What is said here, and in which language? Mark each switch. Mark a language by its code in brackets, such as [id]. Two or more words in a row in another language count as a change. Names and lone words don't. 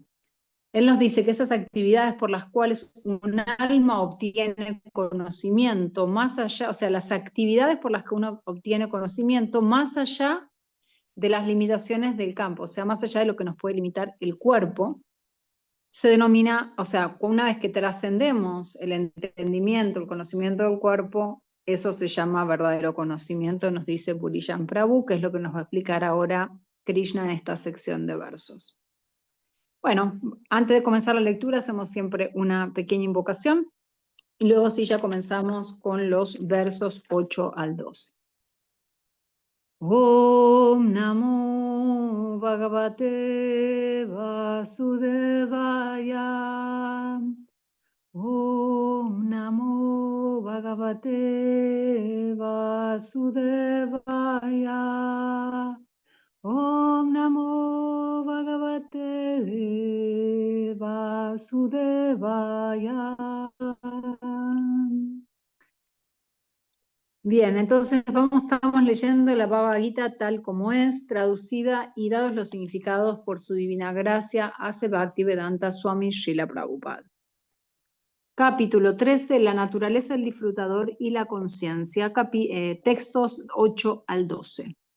[es] Él nos dice que esas actividades por las cuales un alma obtiene conocimiento, más allá, o sea, las actividades por las que uno obtiene conocimiento, más allá de las limitaciones del campo, o sea, más allá de lo que nos puede limitar el cuerpo, se denomina, o sea, una vez que trascendemos el entendimiento, el conocimiento del cuerpo, eso se llama verdadero conocimiento, nos dice Burijan Prabhu, que es lo que nos va a explicar ahora Krishna en esta sección de versos. Bueno, antes de comenzar la lectura hacemos siempre una pequeña invocación y luego sí ya comenzamos con los versos 8 al 12. [sa] Om Namo Bhagavate Vasudevaya. Om Namo Bhagavate Vasudevaya. Om Namo Bhagavate Vasudevaya. [es] Bien, entonces estamos leyendo la Bhagavad Gita tal como es, traducida y dados los significados por su divina gracia, hace Bhaktivedanta Swami Srila Prabhupada. Capítulo 13, la naturaleza del disfrutador y la conciencia, textos 8 al 12.